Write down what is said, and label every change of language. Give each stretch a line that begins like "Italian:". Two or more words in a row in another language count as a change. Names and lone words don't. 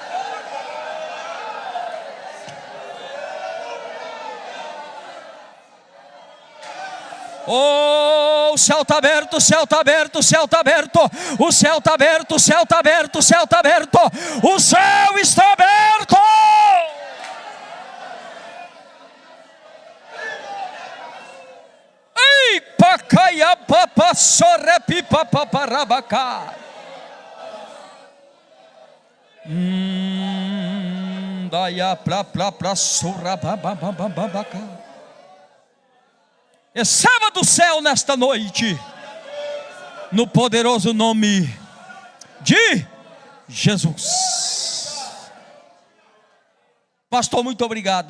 Portuguese: Oh, o céu está aberto, o céu está aberto, o céu está aberto, o céu está aberto, o céu está aberto, o céu está aberto, o céu está aberto. Ei, pacaia papa sorepi paparabacá. Daia pra sorababababacá. Receba do céu nesta noite, no poderoso nome de Jesus. Pastor, muito obrigado.